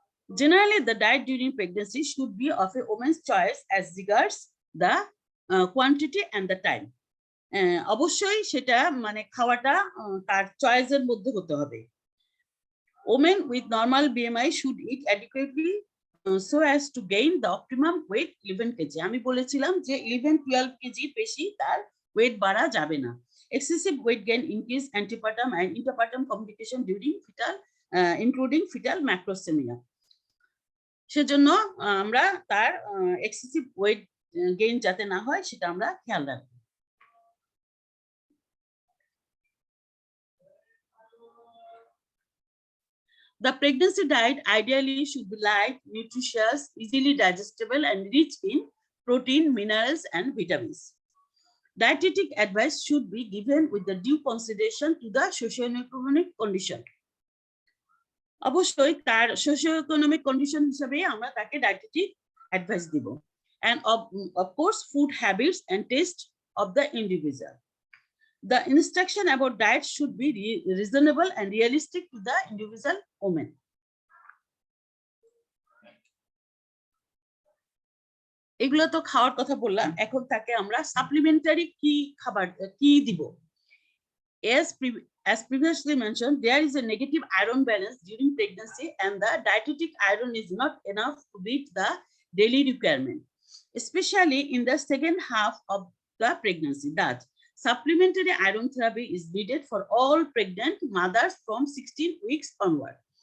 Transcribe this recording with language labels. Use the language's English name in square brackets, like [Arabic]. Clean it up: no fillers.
[English] Generally, the diet during pregnancy should be of a woman's choice as regards the quantity and the time. [Bangla] অবশ্যই সেটা মানে খাওয়াটা তার চয়েসের মধ্যে হতে হবে। [English] Women with normal BMI should eat adequately so as to gain the optimum weight 11 kg. [Bangla] আমি বলেছিলাম যে 11-12 kg বেশি তার ওয়েট বাড়া যাবে না। [English] Excessive weight gain increase antepartum and interpartum complication during fetal including fetal macrosomia. [Bangla] সেজন্য আমরা তার এক্সেসিভ ওয়েট গেইন যাতে না হয় সেটা আমরা খেয়াল রাখবো। [English] The pregnancy diet ideally should be light, nutritious, easily digestible, and rich in protein, minerals, and vitamins. Dietetic advice should be given with the due consideration to the socio-economic condition. [Bangla] অবশ্যই তার socioeconomic condition হিসেবে আমরা তাকে ডায়েটেটিক advice দিব, [English] and of course food habits and taste of the individual. The instruction about diet should be reasonable and realistic to the individual woman. [Bangla] এগুলো তো খাওয়ার কথা বললাম, এখন তাকে আমরা সাপ্লিমেন্টারি কি খাবার কি দিব? [English] As previously mentioned, there is a negative iron balance during pregnancy and the dietetic iron is not enough to meet the daily requirement, especially in the second half of the pregnancy. That supplementary iron therapy is needed for all pregnant mothers from 16 weeks onward.